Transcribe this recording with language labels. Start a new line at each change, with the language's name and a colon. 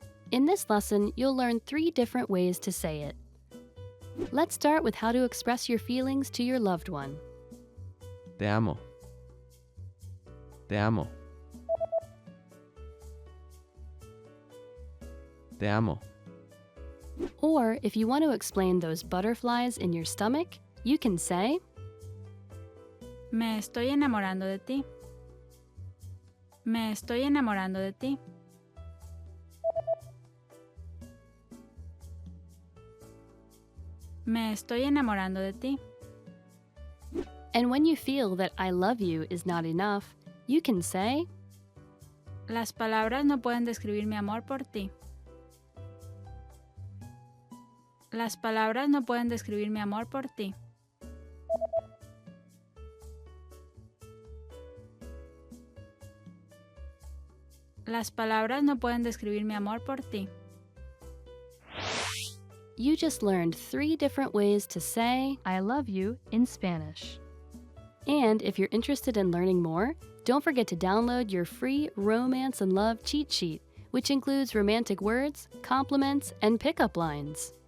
English: In this lesson, you'll learn 3 different ways to say it. Let's start with how to express your feelings to your loved one.
Spanish: Te amo. Te amo. Te amo.
English: Or if you want to explain those butterflies in your stomach, you can say
Spanish: Me estoy enamorando de ti. Me estoy enamorando de ti. Me estoy enamorando de ti.
English: And when you feel that I love you is not enough, you can say,
Spanish: Las palabras no pueden describir mi amor por ti. Las palabras no pueden describir mi amor por ti. Las palabras no pueden describir mi amor por ti.
English: You just learned 3 different ways to say I love you in Spanish. And if you're interested in learning more, don't forget to download your free Romance and Love cheat sheet, which includes romantic words, compliments, and pickup lines.